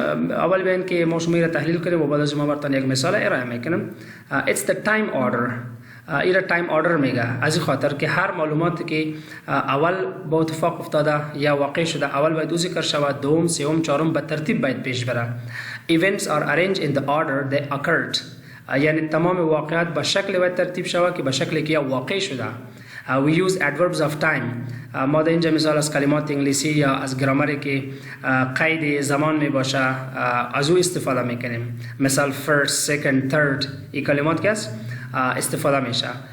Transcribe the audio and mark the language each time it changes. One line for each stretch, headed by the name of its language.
Persian: اول بیان که ما شما را تحلیل کنیم و بعد از ما برتان یک مثال ارائه میکنم.
English: It's the time order.
Persian: ایرا تایم آردر میگه از این خاطر که هر معلوماتی که اول با اتفاق افتاده یا واقع شده اول باید ذکر شود، دوم، سوم، چهارم به ترتیب باید پیش بره.
English: Events are arranged in the order they occurred.
Persian: یعنی تمام واقعات به شکل باید ترتیب شود که به شکلی که واقع شده.
English: We use adverbs of time.
Persian: ما در اینجا مثال از کلمات انگلیسی یا از گرامری که قید زمان می باشه از او استفاده میکنیم. مثال
English: first, second, third
Persian: این کلمات که استفاده میشه.